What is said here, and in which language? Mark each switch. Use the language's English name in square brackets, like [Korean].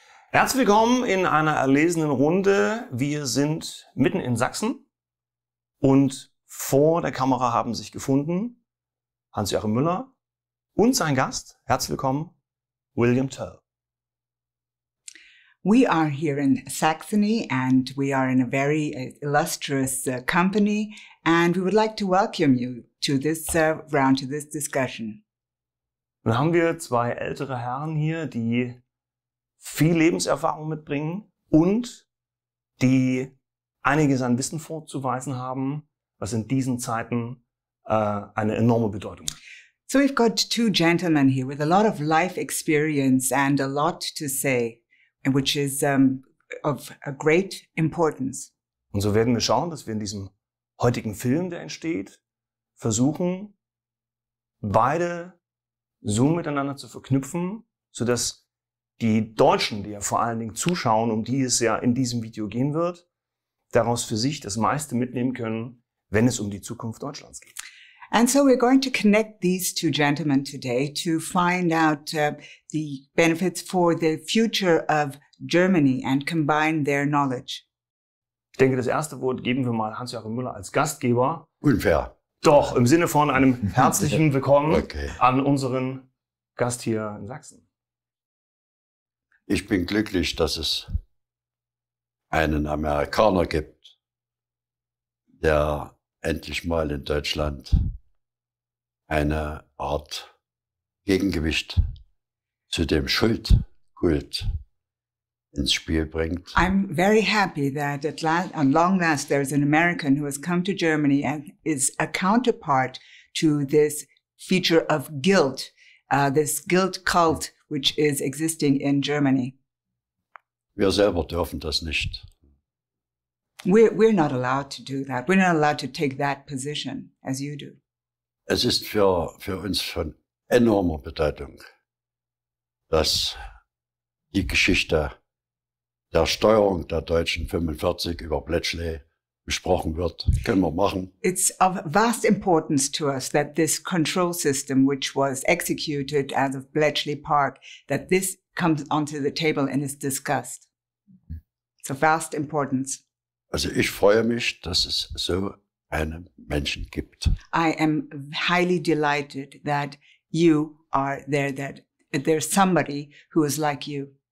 [German] Herzlich willkommen in einer erlesenen Runde. Wir sind mitten in Sachsen und vor der Kamera haben sich gefunden Joachim Müller und sein Gast. Herzlich willkommen, William Toel. [English] We are here in Saxony and we are in a very illustrious company, and we would like to welcome you to this round, to this discussion. [German] Dann haben wir zwei ältere Herren hier, die viel Lebenserfahrung mitbringen und die einiges an Wissen vorzuweisen haben, was in diesen Zeiten eine enorme Bedeutung hat. [English] So we've got two gentlemen here with a lot of life experience and a lot to say, which is of a great importance. [German] Und so werden wir schauen, dass wir in diesem heutigen Film, der entsteht, versuchen, beide so miteinander zu verknüpfen, sodass die Deutschen, die ja vor allen Dingen zuschauen, um die es ja in diesem Video gehen wird, daraus für sich das meiste mitnehmen können, wenn es um die Zukunft Deutschlands geht. [English] And so we're going to connect these two gentlemen today to find out the benefits for the future of Germany and combine their knowledge. [German] Ich denke, das erste Wort geben wir mal Joachim Müller als Gastgeber. Unfair. Doch, im Sinne von einem herzlichen Willkommen Okay. an unseren Gast hier in Sachsen. Ich bin glücklich, dass es einen Amerikaner gibt, der endlich mal in Deutschland eine Art Gegengewicht zu dem Schuldkult ins Spiel bringt. [English] I'm very happy that at long last there's an American who has come to Germany and is a counterpart to this feature of guilt, this guilt cult which is existing in Germany. [German] Wir selber dürfen das nicht. [English] We're not allowed to do that. We're not allowed to take that position as you do. [German] Es ist für uns von enormer Bedeutung, dass die Geschichte der Steuerung der Deutschen 45 über Bletchley besprochen wird. Können wir machen. [English] It's of vast importance to us that this control system, which was executed out of Bletchley Park, that this comes onto the table and is discussed. It's of vast importance. [German] Also ich freue mich, dass es so einen Menschen gibt. [English] I am highly delighted that you are there, that there's somebody who is like you.